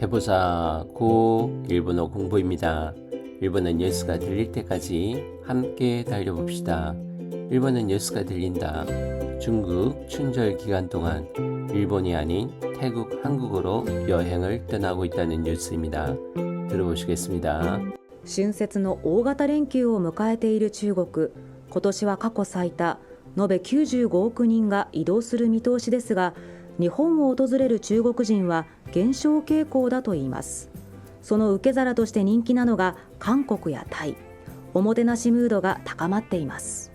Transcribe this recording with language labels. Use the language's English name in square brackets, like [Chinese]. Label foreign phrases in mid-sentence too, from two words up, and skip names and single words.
[Korean] 해보자 고 일본어 공부입니다. 일본어 뉴스가 들릴 때까지 함께 달려봅시다. 일본어 뉴스가 들린다. 중국 춘절 기간 동안 일본이 아닌 태국, 한국으로 여행을 떠나고 있다는 뉴스입니다. 들어보시겠습니다. [Japanese] 春節の大型連休を迎えている中国、今年は過去最多延べ95億人が移動する見通しですが、日本を訪れる中国人は減少傾向だといいます。その受け皿として人気なのが韓国やタイ、おもてなしムードが高まっています。